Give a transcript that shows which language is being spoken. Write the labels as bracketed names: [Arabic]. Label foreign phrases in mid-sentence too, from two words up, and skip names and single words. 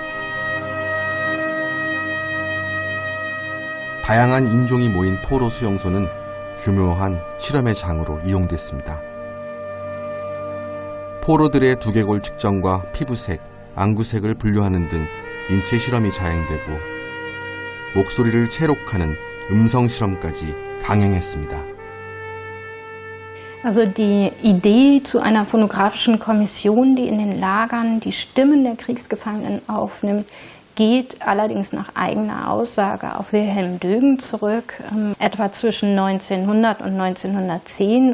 [Korean] 다양한 인종이 모인 포로 수용소는 교묘한 실험의 장으로 이용됐습니다. 포로들의 두개골 측정과 피부색, 안구색을 분류하는 등 인체 실험이 자행되고 목소리를 체록하는 음성 실험까지 강행했습니다. [German] Also die Idee zu einer phonografischen Kommission, die in den Lagern die Stimmen der Kriegsgefangenen aufnimmt, geht allerdings nach eigener Aussage auf Wilhelm Dögen zurück, etwa zwischen 1900 und 1910.